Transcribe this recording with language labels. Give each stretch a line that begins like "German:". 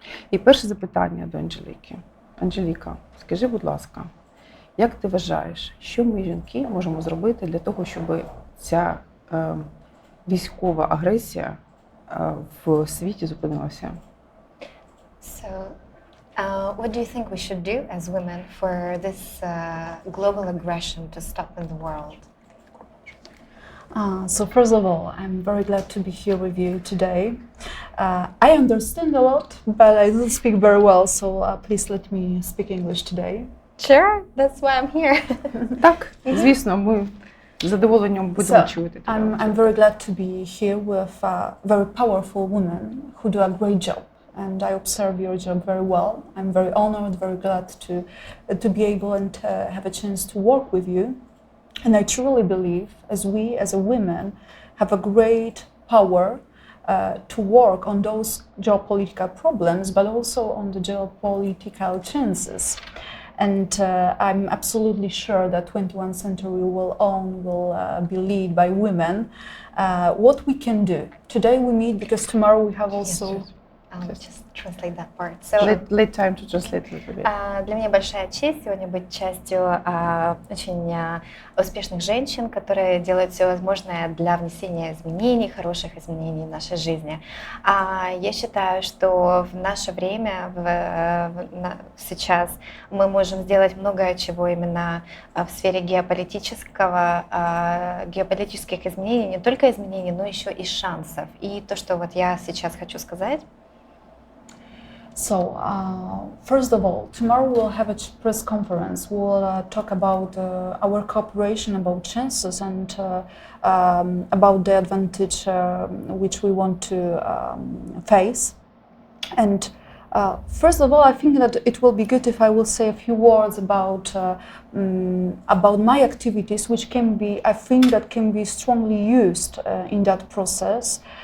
Ukrainian: І перше запитання до Анжеліки. Анжеліка, скажи, будь ласка, як ти вважаєш, що ми, жінки, можемо зробити для того, щоб ця військова агресія в світі зупинилася?
English: So, what do you think we should do as women for this global aggression to stop in the world? So first of all, I'm very glad to be here with you today. I understand a lot, but I don't speak very well, so please let me speak English today. Sure, that's why I'm here.
Ukrainian: Так, звісно, ми з задоволенням будемо чути тебе.
English: I'm very glad to be here with very powerful women who do a great job, and I observe your job very well. I'm very honored, very glad to be able and have a chance to work with you. And I truly believe, as a women, have a great power to work on those geopolitical problems, but also on the geopolitical chances. And I'm absolutely sure that 21st century will be led by women. What we can do today, we meet because tomorrow we have also. I'll just translate that part. Let time to translate a little bit.
Russian: Для меня большая честь сегодня быть частью очень успешных женщин, которые делают все возможное для внесения изменений, хороших изменений в нашей жизни. Я считаю, что в наше время, сейчас, мы можем сделать много чего именно в сфере геополитических изменений, не только изменений, но еще и шансов. И то, что вот я сейчас хочу сказать.
English: So, first of all, tomorrow we'll have a press conference. We'll talk about our cooperation, about chances, and about the advantage which we want to face. And first of all, I think that it will be good if I will say a few words about my activities, which I think that can be strongly used in that process.